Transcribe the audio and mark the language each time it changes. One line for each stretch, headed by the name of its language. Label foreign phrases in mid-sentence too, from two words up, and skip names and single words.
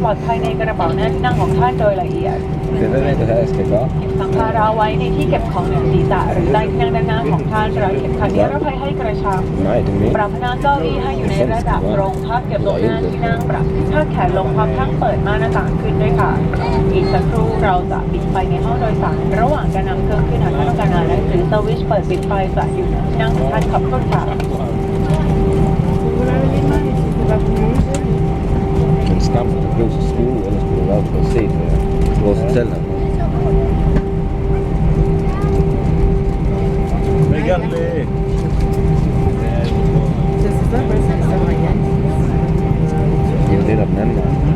Thai: ลอดภัยในกระเป๋าหน้าที่นั่งของท่านโดยละเอียดเก็บสัมภาระไว้ในที่เก็บของเหนือศีรษะหรือใต้ที่นั่งด้านหน้าของท่านรัดเข็มขัดนิรภัยให้กระชับปรับพนักเก้าอี้ให้อยู่ในระดับตรงพับเก็บลงหน้าที่นั่งปรับผ้าแขนลงพับทั้งเปิดม่านหน้าต่างขึ้นด้วยค่ะอีกสักครู่เราจะปิดไฟในห้องโดยสารระหว่างการนำเครื่องขึ้นหากท่านต้องการอ่านหนังสือสวิตช์เปิดปิดไฟจะอยู่ในที่นั่งของท่านขอบคุณค่ะ
Danish: En skam at det blev så skue, ellers skulle det være for at se vores hotel her. Det er jo det, der den anden vej.